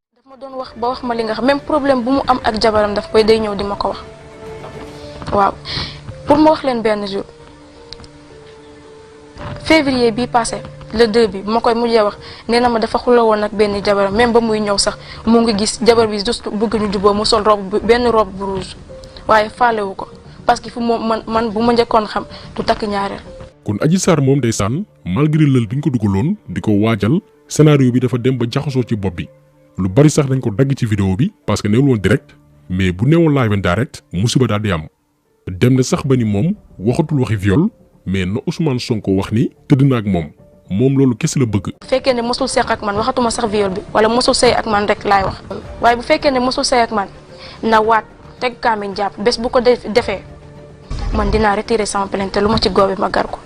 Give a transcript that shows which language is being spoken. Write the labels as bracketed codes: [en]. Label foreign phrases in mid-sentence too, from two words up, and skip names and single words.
[wo] daf ma doon wax ba wax ma li nga xam [fr] même problème [wo] bu mu am ak jabaram daf koy day ñëw di ma ko wax waaw pour ma wax leen benn jour février bii [fr] passé le [wo] 2 bi bu ma koy mujjee wax nee na ma dafa xuloo woon ak benn jabaram même ba muy ñëw sax mu ngi gis jabar bi juste bëgg ñu juboo mu sol robe benn robe bu rouge waaye faalewu ko [fr] parce que [wo] fu man bu ma njëkkoon xam du takk ñaareel. kon Adji Sarr moom ndeysaan malgré lël bi ñu ko dugaloon di ko waajal scénario bi dafa dem ba jaxasoo ci bopp bi lu bari sax dañ ko dagg ci vidéo bi [fr] parce que [wo] neewul woon direct mais bu neewoon [en] live and direct [wo] musiba daal di am dem na sax ba ni moom waxatul waxi viol mais na Ousmane Sonko wax ni tëdd na ak moom loolu kese la bëgg. bu fekkee ne mosul seq ak man waxatuma sax viol bi wala mosul sëy ak man rek laay wax waaye bu fekkee ne mosul sëy ak man na waat teg kaamiñ jàpp bés bu ko defee man dinaa retirer sama plainte lu ma ci góobe ma gar ko.